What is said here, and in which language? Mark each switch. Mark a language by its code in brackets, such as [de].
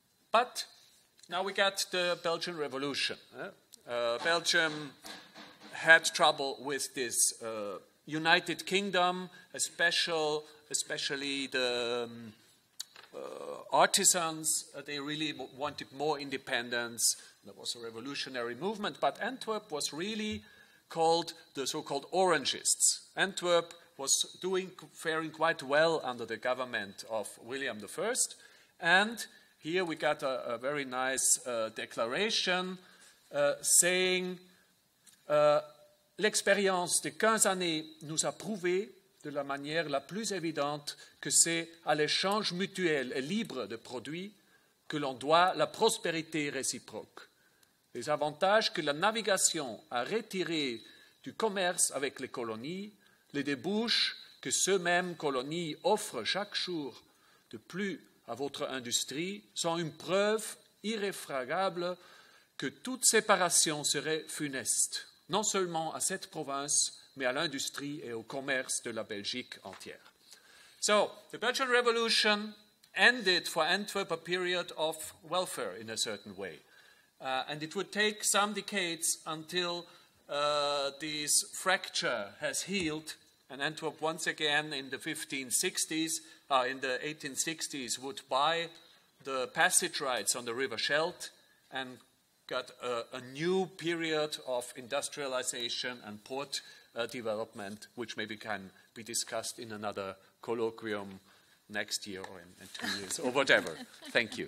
[en] But now we got the Belgian Revolution. Belgium had trouble with this United Kingdom, especially the artisans. They really wanted more independence. There was a revolutionary movement, but Antwerp was really called the so-called Orangists. Antwerp was faring quite well under the government of William I, and here we got a very nice declaration saying [fr] l'expérience de 15 années nous a prouvé de la manière la plus évidente que c'est à l'échange mutuel et libre de produits que l'on doit la prospérité réciproque. Les avantages que la navigation a retirés du commerce avec les colonies, les débouches que ces-mêmes colonies offrent chaque jour de plus à votre industrie sont une preuve irréfragable que toute séparation serait funeste, non seulement à cette province, mais à l'industrie et au commerce de la Belgique entière. [en] So, the Belgian Revolution ended for Antwerp a period of welfare in a certain way. And it would take some decades until this fracture has healed, and Antwerp once again in the 1860s would buy the passage rights on the River Scheldt and got a new period of industrialization and port development, which maybe can be discussed in another colloquium next year or in 2 years or whatever. Thank you.